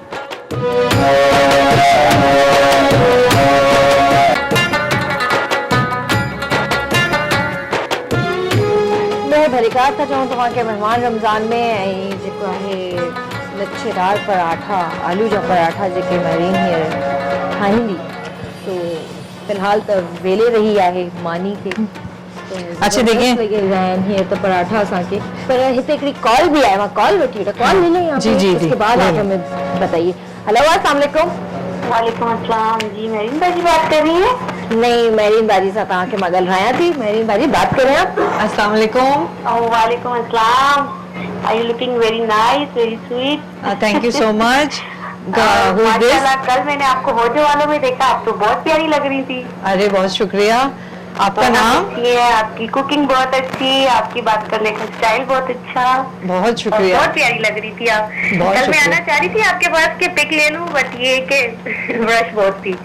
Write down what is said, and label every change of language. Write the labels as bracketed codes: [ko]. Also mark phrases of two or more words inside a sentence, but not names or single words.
[sd] भलीकार था चऊं तव्हांखे मेहमान रमज़ान में ऐं जेको आहे लच्छेदार पराठा, आलू जा पराठा जेके मेरीन हींअर ठाहींदी, तो फ़िलहाल त वेले रही आहे मानी खे। [ur] اچھا دیکھیے [sd] हींअर त पराठा असांखे, पर हिते हिकिड़ी कॉल भी आहे, मां कॉल वठी वठां। [ur] کال لے لو یہاں پہ، اس کے بعد آپ ہمیں بتائیے. [ar] हेलो السلام عليكم. وعليكم السلام. [ur] جی میرین باجی بات کر رہی ہے? [sd] नहीं, मेरीन बाजी सां तव्हांखे मां ॻाल्हायां थी। [ur] میرین باجی بات کر رہے ہیں آپ? [ar] السلام عليكم. وعليكم السلام. [en] Are you looking very nice, very sweet? Thank you so much. [ur] ماشاءاللہ، کل میں نے آپ کو ہوجو والوں میں دیکھا، آپ تو بہت پیاری لگ رہی تھی. ارے بہت شکریہ۔ آپ کا نام? یہ آپ کی کوکنگ بہت اچھی، آپ کی بات کرنے کا اسٹائل بہت اچھا. بہت شکریہ. بہت پیاری لگ رہی تھی آپ. کل میں آنا چاہ رہی تھی آپ کے پاس کہ پک لے لوں، بٹ یہ کہ رش بہت تھی.